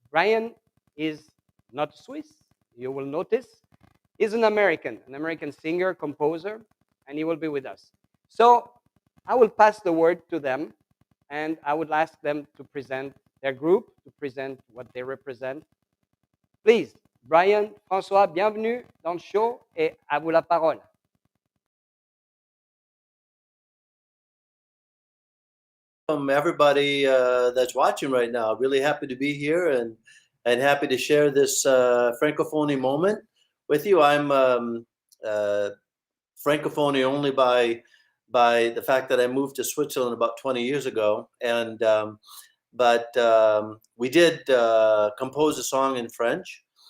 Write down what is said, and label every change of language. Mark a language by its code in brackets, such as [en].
[en] Brian is not Swiss, you will notice. He's an American singer, composer, and he will be with us. So I will pass the word to them, and I would ask them to present their group, to present what they represent. [fr] Please, Brian, François, bienvenue dans le show, et à vous la parole. [en] Everybody that's watching right now. Really happy to be here and happy to share this Francophonie moment with you. I'm Francophonie only by the fact that I moved to Switzerland about 20 years ago, and but we did compose a song in French.